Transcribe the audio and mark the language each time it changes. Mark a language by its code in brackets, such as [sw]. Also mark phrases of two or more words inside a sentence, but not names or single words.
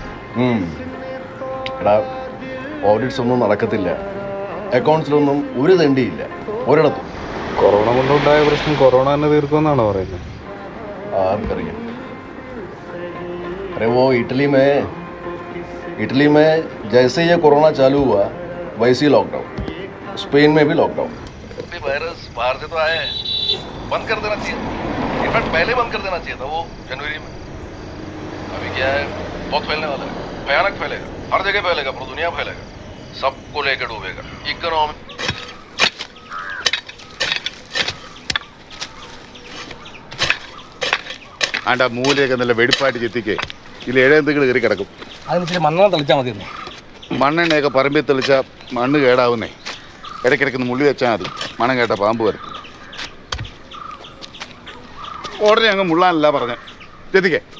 [ml] എടാ, ഓഡിറ്റ്സ് ഒന്നും നടക്കത്തില്ല, അക്കൗണ്ട്സിലൊന്നും ഒരു തെണ്ടിയില്ല ഒരിടത്തും. കൊറോണ കൊണ്ടുണ്ടായ പ്രശ്നം കൊറോണ തന്നെ തീർക്കുമെന്നാണോ പറയുന്നത്? ആർക്കറിയാം. [hi] अरे वो इटली में जैसे ये कोरोना चालू हुआ वैसे ही लॉकडाउन, स्पेन में भी लॉकडाउन. वायरस बाहर से तो आए हैं, बंद कर देना चाहिए. इनफैक्ट पहले बंद कर देना चाहिए था, वो जनवरी में. अभी क्या है, बहुत फैलने वाला है, भयानक फैलेगा, हर जगह फैलेगा, पूरी दुनिया फैलेगा, सबको लेकर डूबेगा. इकोनॉमी [ml] ആണ്ടാ മൂലയൊക്കെ നല്ല വെടിപ്പായിട്ട് ചെത്തിക്കേ. ഇതിൽ ഇഴയെന്തെങ്കിലും കയറി കിടക്കും. അതിന് ഇച്ചിരി മണ്ണെണ്ണ തെളിച്ചാൽ മതിയെന്നോ? മണ്ണെണ്ണയൊക്കെ പറമ്പിൽ തെളിച്ചാൽ മണ്ണ് കേടാവുന്നേ. ഇടയ്ക്കിടയ്ക്ക് മുള്ളി വെച്ചാൽ മതി, മണം കേട്ട പാമ്പ് വരും. ഉടനെ അങ്ങ് മുള്ളാനല്ല പറഞ്ഞ, ചെത്തിക്കേ.